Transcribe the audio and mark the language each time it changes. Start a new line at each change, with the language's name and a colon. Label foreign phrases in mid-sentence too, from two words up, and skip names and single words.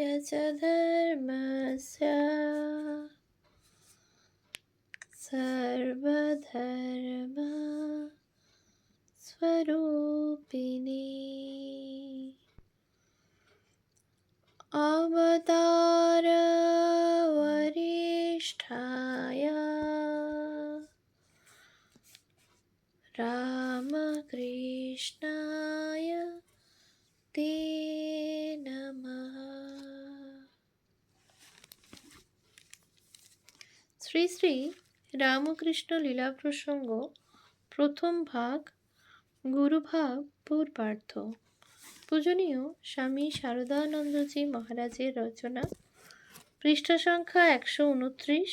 Sanskrit: च धर्मस्य सर्वधर्म स्वरूपिणी अवतार वरिष्ठाय रामकृष्णाय ते नमः।
Bangla: শ্রী শ্রী রামকৃষ্ণ লীলা প্রসঙ্গ প্রথম ভাগ গুরুভাব পূর্বার্ধ। পূজনীয় স্বামী শারদানন্দজি মহারাজের রচনা, পৃষ্ঠা সংখ্যা 129।